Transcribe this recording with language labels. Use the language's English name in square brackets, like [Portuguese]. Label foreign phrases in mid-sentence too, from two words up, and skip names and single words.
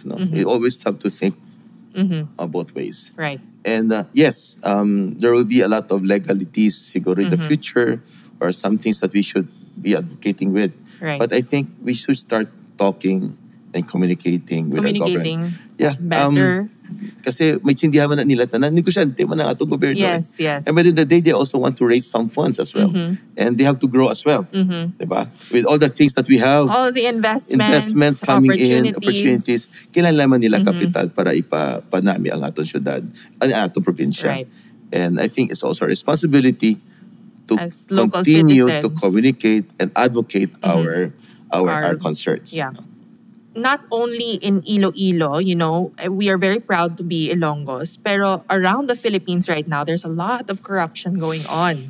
[English] No, We always have to think both ways. Right. And yes, there will be a lot of legalities siguro in the future or some things that we should be advocating with. Right. But I think we should start talking and communicating with our Communicating government. Yeah, better. [Hiligaynon] Kasi may sindihan man na nila tanan, negosyante man ang atong gobyerno. [English] Yes, yes. And by the end of the day, they also want to raise some funds as well. And they have to grow as well. Diba? With all the things that we have, All the investments coming in, opportunities, [Hiligaynon] kinalaman nila kapital para ipapanami ang atong syudad, ang atong probinsya. [English] Right. And I think it's also a responsibility to As local continue to citizens. communicate and advocate our concerns. Yeah. Not only in Iloilo, we are very proud to be Ilonggos, pero around the Philippines right now, there's a lot of corruption going on.